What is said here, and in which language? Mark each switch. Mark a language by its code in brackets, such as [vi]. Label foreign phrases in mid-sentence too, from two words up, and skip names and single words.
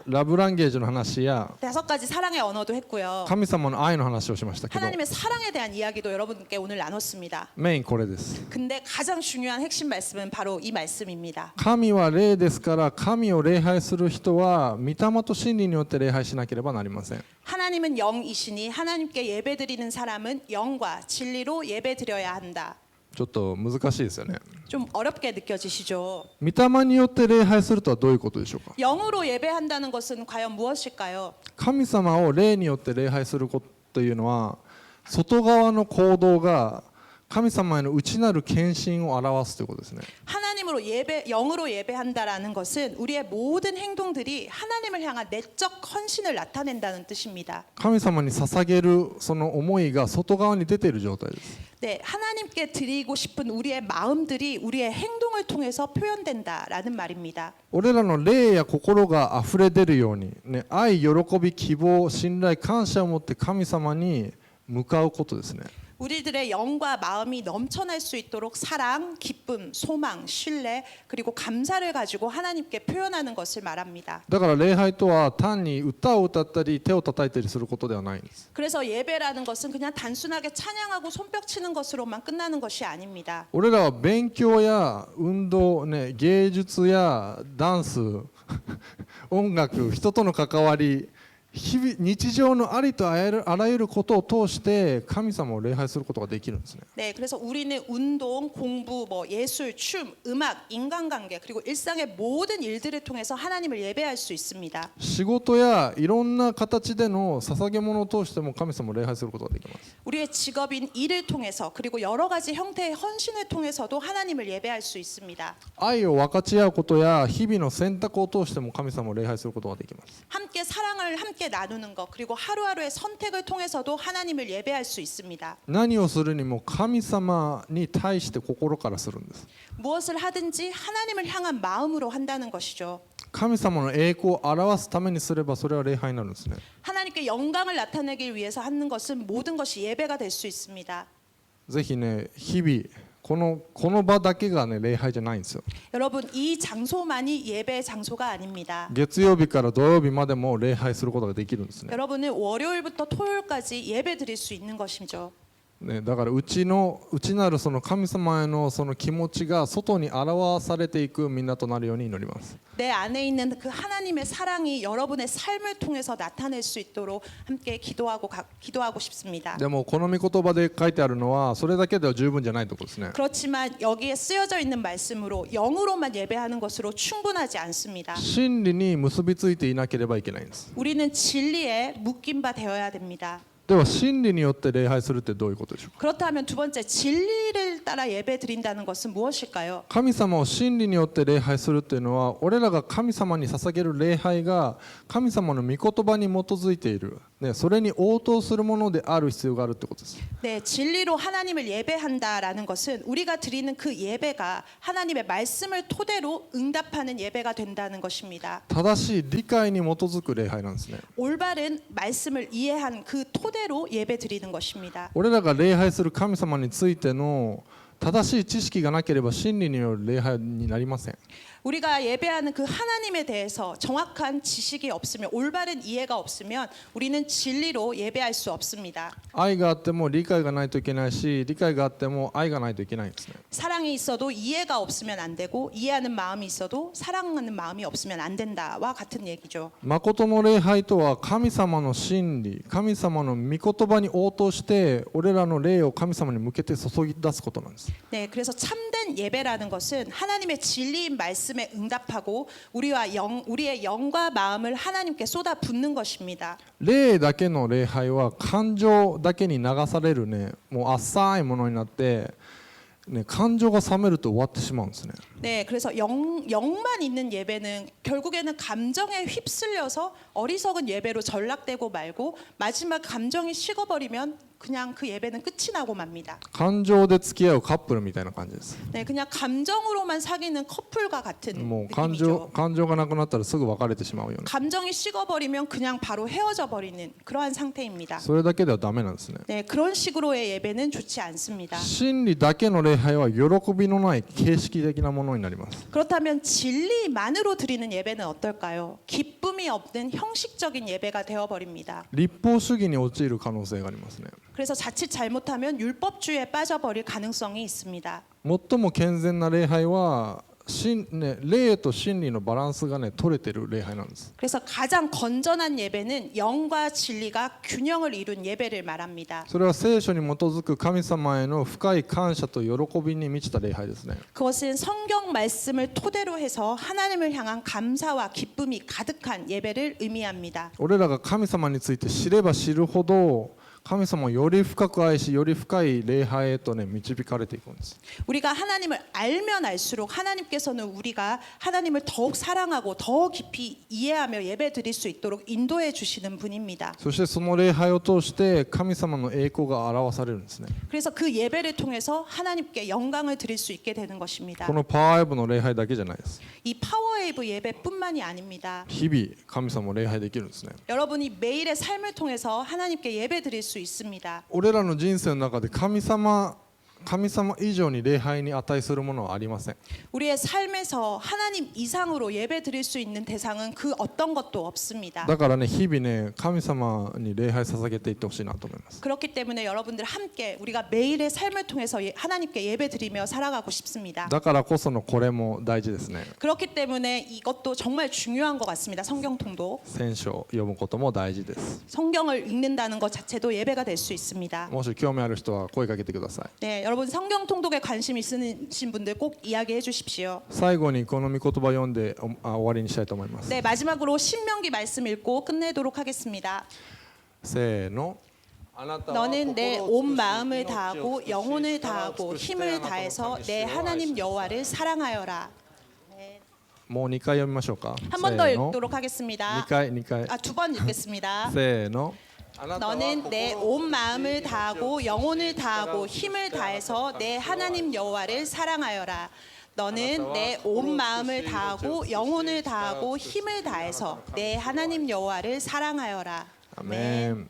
[ja] ラブランゲージの話や [ko] 5가지 사랑의 언어도 했고요. [ja] 神様の愛の話をしましたけど [ko] 하나님의 사랑에 대한 이야기도 여러분께 오늘 나눴습니다. [ja] メインこれです。 [ko] 근데 가장 중요한 핵심 말씀은 바로 이 말씀입니다. [ja] 神は霊ですから神を礼拝する人は御霊と真理によって礼拝しなければなりません。 [ko] 하나님은 영이시니 하나님께 예배드리는 사람은 영과 진리로 예배드려야 한다. [ja] ちょっと難しいですよね。 [ko] 좀 어렵게 느껴지시죠? [ja] 御霊によって礼拝するとはどういうことでしょうか。 [ko] 영으로 예배한다는 것은 과연 무엇일까요? [ja] 神様を霊によって礼拝することというのは外側の行動が神様への内なる献身を表すということですね。 [ko] 하나님으로 영으로 예배한다라는 것은 우리의 모든 행동들이 하나님을 향한 내적 헌신을 나타낸다는 뜻입니다. [ja] 神様に捧げるその思いが外側に出ている状態です。 [ko] 네, 하나님께 드리고 싶은 우리의 마음들이 우리의 행동을 통해서 표현된다라는 말입니다. [ja] 俺らの霊や心があふれ出るように、ね、愛、喜び、希望、信頼、感謝を持って神様に向かうことですね。 [ko] 우리들의 영과 마음이 넘쳐날 수 있도록 사랑, 기쁨, 소망, 신뢰 그리고 감사를 가지고 하나님께 표현하는 것을 말합니다. [ja] だから礼拝とは単に歌を歌ったり手を叩いたりすることではないんです。 [ko] 그래서 예배라는 것은 그냥 단순하게 찬양하고 손뼉 치는 것으로만 끝나는 것이 아닙니다. [ja] 俺らは勉強や運動、ね、芸術やダンス音楽、人との関わり、日常のありとあらゆることを通して神様を礼拝することができるんですね。 [ko] 네, 그래서 우리는 운동, 공부, 예술, 춤, 음악, 인간관계 그리고 일상의 모든 일들을 통해서 하나님을 예배할 수 있습니다. [ja] 仕事やいろんな形での捧げ物を通しても神様を礼拝することができます。 [ko] 우리의 직업인 일을 통해서 그리고 여러 가지 형태의 헌신을 통해서도 하나님을 예배할 수 있습니다. [ja] 愛を分かち合うことや日々の選択を通しても神様を礼拝することができます。 [ko] 함께 사랑을 함께 나누는 것 그리고 하루하루의 선택을 통해서도 하나님을 예배할 수 있습니다. [ja] 何をするにも神様に対して心からするんです。 [ko] 무엇을 하든지 하나님을 향한 마음으로 한다는 것이죠. [ja] 神様の栄光を表すためにすればそれは礼拝になるんですね。 [ko] 하나님께 영광을 나타내기 위해서 하는 것은 모든 것이 예배가 될 수 있습니다. [ja] ぜひね、日々この場だけがね礼拝じゃないんですよ。 [ko] 여러분 이 장소만이 예배의 장소가 아닙니다. [ja] 月曜日から土曜日までも礼拝することができるんですね。 [ko] 여러분은 월요일부터 토요일까지 예배 드릴 수 있는 것이죠. [ja] ね、だから内なるその神様へのその気持ちが外に表されていくみんなとなるように祈ります。 [ko] 내 안에 있는 그 하나님의 사랑이 여러분의 삶을 통해서 나타낼 수 있도록 함께 기도하고 싶습니다. [ja] でもこの御言葉で書いてあるのはそれだけでは十分じゃないところですね。 [ko] 그렇지만 여기에 쓰여져 있는 말씀으로 영으로만 예배하는 것으로 충분하지 않습니다. [ja] 真理に結びついていなければいけないんです。 [ko] 우리는 진리에 묶인 바 되어야 됩니다. [ja] では真理によって礼拝するってどういうことでしょうか。 [ko] 그렇다면 두 번째 진리를 따라 예배 드린다는 것은 무엇일까요? [ja] 神様を真理によって礼拝するっていうのは俺らが神様に捧げる礼拝が神様の御言葉に基づいている、ね、それに応答するものである必要があるってことです。 [ko] 네, 진리로 하나님을 예배한다라는 것은 우리가 드리는 그 예배가 하나님의 말씀을 토대로 응답하는 예배가 된다는 것입니다. [ja] 正しい理解に基づく礼拝なんですね。 [ko] 올바른 말씀을 이해한 그 토대로 예배 드리는 것입니다. [ja] 俺らが礼拝する神様についての正しい知識がなければ真理による礼拝になりません。 [ko] 우리가 예배하는 그 하나님에 대해서 정확한 지식이 없으면 올바른 이해가 없으면 우리는 진리로 예배할 수 없습니다. [ja] 愛があっても理解がないといけないし理解があっても愛がないといけないんですね。 [ko] 사랑이 있어도 이해가 없으면 안 되고 이해하는 마음이 있어도 사랑하는 마음이 없으면 안 된다와 같은 얘기죠. [ja] 誠の礼拝とは神様の真理神様の御言葉に応答して俺らの霊を神様に向けて注ぎ出すことなんです。 [ko] 네, 그래서 참된 예배라는 것은 하나님의 진리인 말씀에 응답하고 우리의 영과 마음을 하나님께 쏟아붓는 것입니다. [ja] 霊だけの礼拝は感情だけに流されるね、もう浅いものになって、ね、感情が冷めると終わってしまうんですね。 [ko] 네, 그래서 영만 있는 예배는 결국에는 감정에 휩쓸려서 어리석은 예배로 전락되고 말고 마지막 감정이 식어버리면 그냥 그 예배는 끝이 나고 맙니다. [ja] 感情で付き合うカップルみたいな感じです。 [ko] 네, 그냥 감정으로만 사귀는 커플과 같은 [ja] もう [ko] 느낌이죠. [ja] 感情がなくなったらすぐ別れてしまうような、 [ko] 감정이 식어버리면 그냥 바로 헤어져 버리는 그러한 상태입니다. [ja] それだけではダメなんですね。 [ko] 네, 그런 식으로의 예배는 좋지 않습니다. [ja] 真理だけの礼拝は喜びのない形式的なものになります。 [ko] 그렇다면 진리만으로 드리는 예배는 어떨까요? 기쁨이 없는 형식적인 예배가 되어버립니다. [ja] 立法主義に陥る可能性がありますね。 [ko] 그래서 자칫 잘못하면 율법주의에 빠져버릴 가능성이 있습니다. [ja] 最も健全な礼拝は霊と真理のバランスがね取れてる礼拝なんです。 [ko] 그래서 가장 건전한 예배는 영과 진리가 균형을 이룬 예배를 말합니다. [ja] それは聖書に基づく神様への深い感謝と喜びに満ちた礼拝ですね。 [ko] 그것은 성경 말씀을 토대로 해서 하나님을 향한 감사와 기쁨이 가득한 예배를 의미합니다. [ja] 俺らが神様について知れば知るほど神様をより深く愛しより深い礼拝へとね導かれていくんです。 [ko] 우리가 하나님을 알면 알수록 하나님께서는 우리가 하나님을 더욱 사랑하고 더 깊이 이해하며 예배 드릴 수 있도록 인도해 주시는 분입니다. [ja] そしてその礼拝を通して神様の栄光が表されるんですね。 [ko] 그래서 그 예배를 통해서 하나님께 영광을 드릴 수 있게 되는 것입니다. [ja] このパワーウェブの礼拝だけじゃないです。 [ko] 이 파워웨이브 예배뿐만이 아닙니다. [ja] 日々神様を礼拝できるんですね。 [ko] 여러분이 매일의 삶을 통해서 하나님께 예배 드릴 수 있습니다. [ja] 俺らの人生の中で神様以上に礼拝に値するものはありません。 [ko] 우리의 삶에서 하나님 이상으로 예배 드릴 수 있는 대상은 그 어떤 것도 없습니다. [ja] だからね日々ね神様に礼拝捧げていってほしいなと思います。 [ko] 그렇기 때문에 여러분들 함께 우리가 매일의 삶을 통해서 하나님께 예배 드리며 살아가고 싶습니다. [ja] だからこそのこれも大事ですね。 [ko] 그렇기 때문에 이것도 정말 중요한 것 같습니다. 성경 통독. [ja] 聖書を読むことも大事です。 [ko] 성경을 읽는다는 것 자체도 예배가 될 수 있습니다. [ja] もし興味ある人は声かけてください。 [ko] 네, 여러분 성경 통독에 관심 있으신 분들 꼭 이야기해 주십시오. [ja] 最後にこの御言葉を読んで終わりにしたいと思います。 [ko] 네, 마지막으로 신명기 말씀 읽고 끝내도록 하겠습니다. [ja] せーの。 [ko] 너는 내 온 마음을 다하고 영혼을 다하고 힘을 다해서 내 하나님 여호와를 사랑하여라. [ja] もう2回読みましょうか。 [ko] 한 번 더 [ja] せーの [ko] 읽도록 하겠습니다. [ja] 2回。 [ko] 두 번 읽겠습니다. [ja] せーの。 [ko] 너는 내 온 마음을 다하고 영혼을 다하고 힘을 다해서 내 하나님 여호와를 사랑하여라. 너는 내 온 마음을 다하고 영혼을 다하고 힘을 다해서 내 하나님 여호와를 사랑하여라. [ja] アメン。